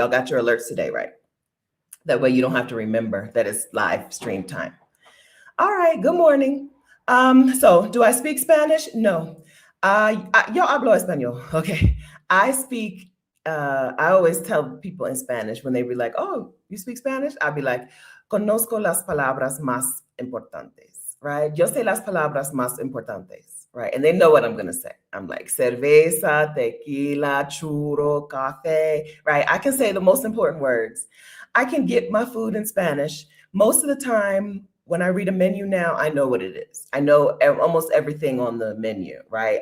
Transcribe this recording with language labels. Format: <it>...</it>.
<en>Y'all got your alerts today, right? That way you don't have to remember that it's live stream time. All right, good morning. So do I speak Spanish? No.</en> <es>Yo hablo español. Okay.</es> <en>I always tell people in Spanish when they be like, oh, you speak Spanish? I'll be like,</en> <es>conozco las palabras más importantes, right? Yo sé las palabras más importantes, right?</es> <en>And they know what I'm going to say. I'm like, cerveza, tequila, churro, café, right? I can say the most important words. I can get my food in Spanish. Most of the time, when I read a menu now, I know what it is. I know almost everything on the menu, right?</en>